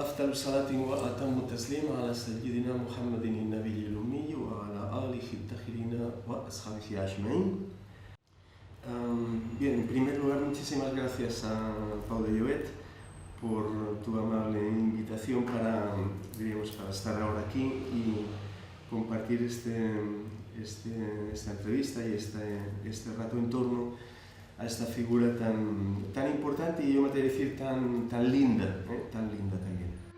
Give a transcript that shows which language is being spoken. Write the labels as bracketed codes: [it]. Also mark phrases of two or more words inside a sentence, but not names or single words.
[ar] الصلاة وأتم التسليم على سيدنا محمد النبي الأمي وعلى آله الطاهرين وأصحابه أجمعين. [es] Bien, en primer lugar, muchísimas gracias a Pau de Llobet por tu amable invitación para estar ahora aquí y compartir esta entrevista y este rato en torno a esta figura tan importante y yo me atrevo a decir tan linda también.